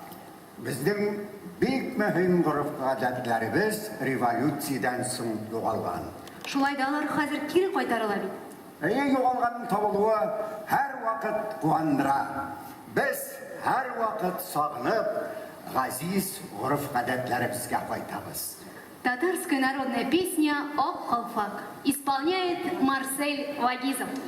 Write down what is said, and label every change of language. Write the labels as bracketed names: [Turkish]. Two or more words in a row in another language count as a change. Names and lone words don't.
[Tatar] Безнең бик мөһим гореф-гадәтләребез революциядән соң югалган. Шулай да алар хәзер кире кайтарыла бит. Югалганның табылуы һәр вакыт куандыра. Без һәр вакыт сагынып, газиз гореф-гадәтләребезгә кайтабыз. [Russian] Татарская народная песня «Об колфак» исполняет Марсель Вагизов.